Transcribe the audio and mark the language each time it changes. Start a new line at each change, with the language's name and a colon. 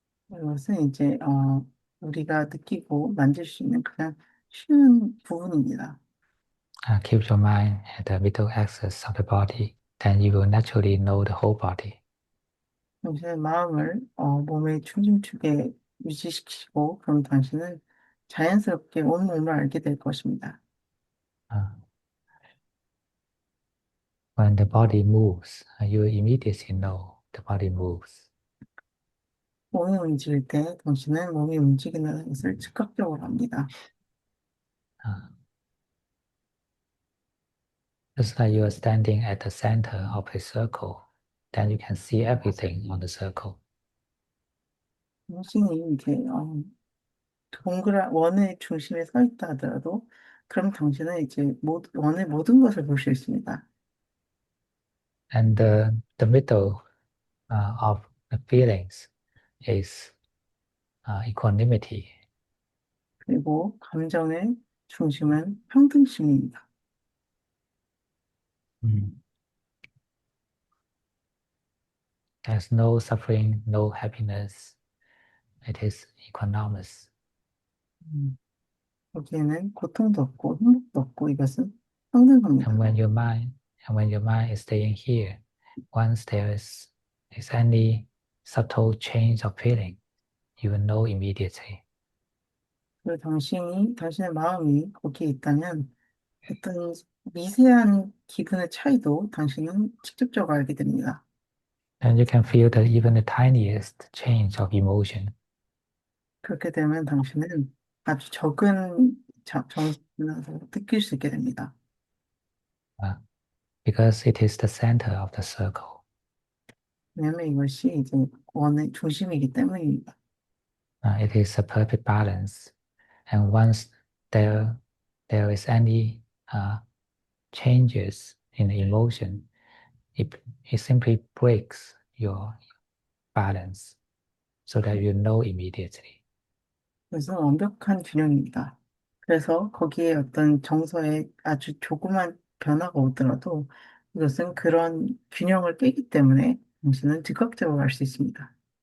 Korean: 이것은 이제 우리가 느끼고 만질 수 있는 가장 쉬운 부분입니다.
English: Keep your mind at the middle axis of the body, then you will naturally know the whole body.
Korean: 당신의 마음을 몸의 중심축에 유지시키고 그럼 당신은 자연스럽게 온몸을 알게 될 것입니다.
English: Uh, when the body moves, you immediately know the body moves.
Korean: 몸이 움직일 때 당신은 몸이 움직이는 것을 즉각적으로 합니다.
English: Uh, just like you are standing at the center of a circle, then you can see everything on the circle.
Korean: 당신이 이제 동그란 원의 중심에 서 있다 하더라도 그럼 당신은 이제 원의 모든 것을 볼 수 있습니다.
English: And the middle of the feelings is equanimity.
Korean: 그리고 감정의 중심은 평등심입니다. Mm.
English: There's no suffering, no happiness. It is equanimous.
Korean: 음, 거기에는 고통도 없고 행복도 없고 이것은
English: And
Korean: 평등합니다.
English: when your mind is staying here, once is any subtle change of feeling, you will know immediately.
Korean: 그리고 당신의 마음이 거기에 있다면 어떤 미세한 기분의 차이도 당신은 직접적으로 알게 됩니다.
English: And you can feel that even the tiniest change of emotion,
Korean: 그렇게 되면 당신은 아주 적은 정신에서 느낄 수 있게 됩니다.
English: uh, because it is the center of the circle.
Korean: 왜냐하면 이것이 이제 원의 중심이기 때문입니다.
English: It is a perfect balance. And once there there is any changes in the emotion, it, it simply breaks your balance so that you know immediately.
Korean: 그래서 완벽한 균형입니다. 그래서 거기에 어떤 정서에 아주 조그만 변화가 오더라도 이것은 그런 균형을 깨기 때문에 당신은 즉각적으로 알 수 있습니다.